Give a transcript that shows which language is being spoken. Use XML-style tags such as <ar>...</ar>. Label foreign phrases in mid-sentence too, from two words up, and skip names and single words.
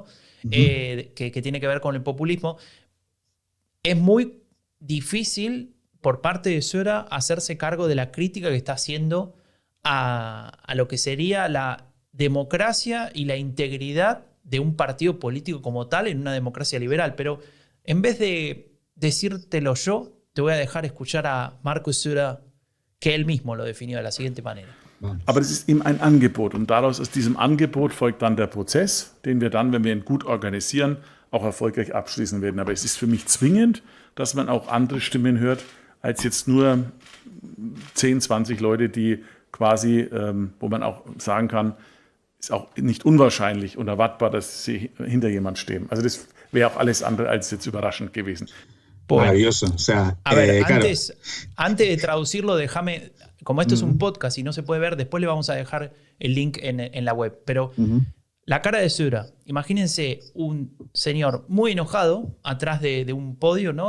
<es>Que tiene que ver con el populismo, es muy difícil por parte de Söder hacerse cargo de la crítica que está haciendo a lo que sería la democracia y la integridad de un partido político como tal en una democracia liberal. Pero en vez de decírtelo yo, te voy a dejar escuchar a Markus Söder, que él mismo lo definió de la siguiente manera.</es> <de>Aber es ist ihm ein Angebot und daraus aus diesem Angebot folgt dann der Prozess, den wir dann, wenn wir ihn gut organisieren, auch erfolgreich abschließen werden. Aber es ist für mich zwingend, dass man auch andere Stimmen hört als jetzt nur 10, 20 Leute, die quasi, wo man auch sagen kann, ist auch nicht unwahrscheinlich und erwartbar, dass sie hinter jemand stehen. Also das wäre auch alles andere als jetzt überraschend gewesen.</de> <es>Maravilloso. O sea, A ver, claro. antes de traducirlo, déjame, como esto es un podcast y no se puede ver, después le vamos a dejar el link en la web, pero la cara de Söder, imagínense un señor muy enojado atrás de un podio, ¿no?</es>